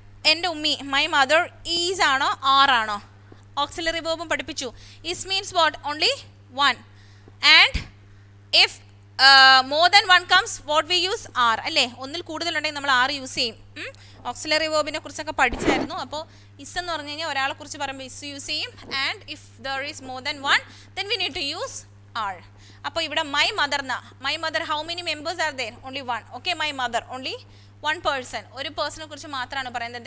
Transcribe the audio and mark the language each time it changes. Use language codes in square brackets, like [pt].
[ml] എൻ്റെ ഉമ്മി my mother is ആണോ are ആണോ? [en] Auxiliary verb പഠിപ്പിച്ചു. Is means what? Only one. And if more than one comes, what we use? Are. അല്ലേ? [ml] ഒന്നിൽ കൂടുതലുണ്ടെങ്കിൽ നമ്മൾ are യൂസ് ചെയ്യും. ഓക്സിലറി വേർബിനെ കുറിച്ചൊക്കെ പഠിച്ചായിരുന്നു. അപ്പോൾ ഇസ് എന്ന് പറഞ്ഞു കഴിഞ്ഞാൽ ഒരാളെ കുറിച്ച് പറയുമ്പോൾ ഇസ് യൂസ് ചെയ്യും. [en] And if there is more than one then we need to use are. അപ്പോൾ ഇവിടെ my mother how many members are there? Only one. [ml] Okay, [en] my mother only one person, [ml] ഒരു പേഴ്സണെ കുറിച്ച് മാത്രമാണ് പറയുന്നത്.